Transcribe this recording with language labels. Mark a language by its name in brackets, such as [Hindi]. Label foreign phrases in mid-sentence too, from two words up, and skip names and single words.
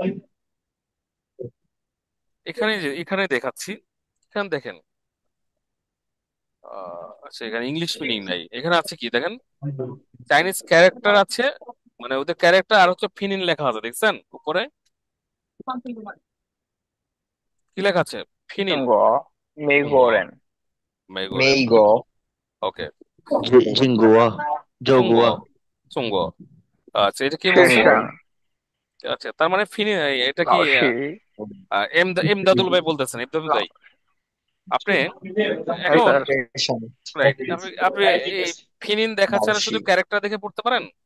[Bangla] এখানে দেখাচ্ছি, এখানে দেখেন, আচ্ছা এখানে ইংলিশ মিনিং নাই, এখানে আছে কি দেখেন, চাইনিজ ক্যারেক্টার আছে, মানে ওদের ক্যারেক্টার, আর হচ্ছে ফিনিন লেখা আছে, দেখছেন উপরে কি লেখা আছে? ফিনিন। [Chinese] 中国、美国 সুঙ্গ, 人、 মেগোরেন। 美国、 [Bangla] ওকে। [Chinese] জিঙ্গুয়া, সুঙ্গ, জগুয়া। [Bangla] সুঙ্গ। আচ্ছা, এটা কে [Chinese] 深 [Bangla] বলছে? [Chinese] 圳、 [Bangla] আচ্ছা, তার মানে ফিনিন, এটা কি [Chinese] 老徐。 [Bangla] এমদাদুল ভাই বলতেছেন, এমদাদুল ভাই আপনি হ্যাঁ এখন, স্যার। রাইট, আপনি আপনি এই ফিনিন দেখা ছাড়া শুধু ক্যারেক্টার দেখে পড়তে পারেন?